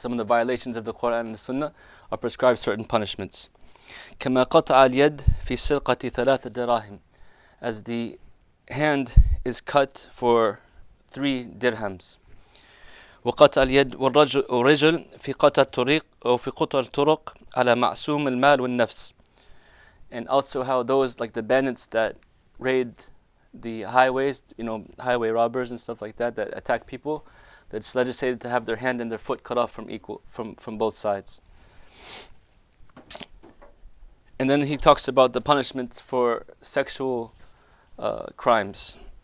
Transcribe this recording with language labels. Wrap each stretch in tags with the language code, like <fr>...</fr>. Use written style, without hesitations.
<en>Some of the violations of the Quran and the Sunnah are prescribed certain punishments.</en> <ar>كما قطع اليد في سرقة 3 دراهم,</ar> <en>as the hand is cut for 3 dirhams.</en> <ar>وقطع اليد والرجل في قطع الطريق أو في قطع الطرق على معصوم المال والنفس.</ar> <en>And also how those, like the bandits that raid the highways, highway robbers and stuff like that attack people, that's legislated to have their hand and their foot cut off from both sides. And then he talks about the punishments for sexual crimes.</en>